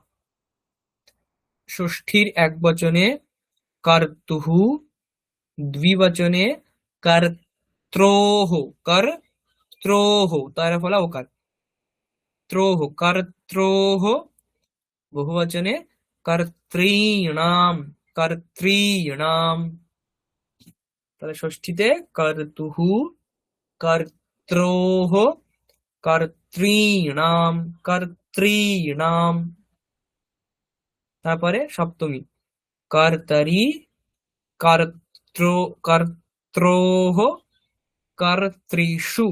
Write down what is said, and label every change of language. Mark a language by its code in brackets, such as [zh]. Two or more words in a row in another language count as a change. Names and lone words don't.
[bn] ষষ্ঠীর একবচনে কর্তুঃ, দ্বিবচনে [sa] কর্ত্রোঃ, কর্ত্রোঃ [bn] তয়রা ফলা ওকার, [sa] ত্রোঃ, কর্ত্রোঃ, [bn] বহুবচনে [sa] কর্তৃণাম, কর্তৃণাম। [bn] তাহলে ষষ্ঠীতে [sa] কর্তুঃ, কর্ত্রোঃ, কর্তৃণাম, কর্তৃণাম। [bn] তারপরে সপ্তমী [sa] কর্তরি, কর্ত্রোঃ, কর্তৃষু।